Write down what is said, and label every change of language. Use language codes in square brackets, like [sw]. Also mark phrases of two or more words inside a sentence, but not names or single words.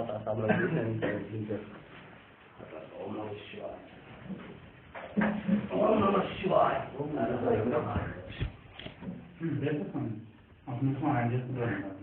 [id] Kabel ini dan blinker. [sa] ॐ नमः शिवाय. ॐ नमः शिवाय। ॐ नमः शिवाय. [id] Betul. Aku mau aja sudah.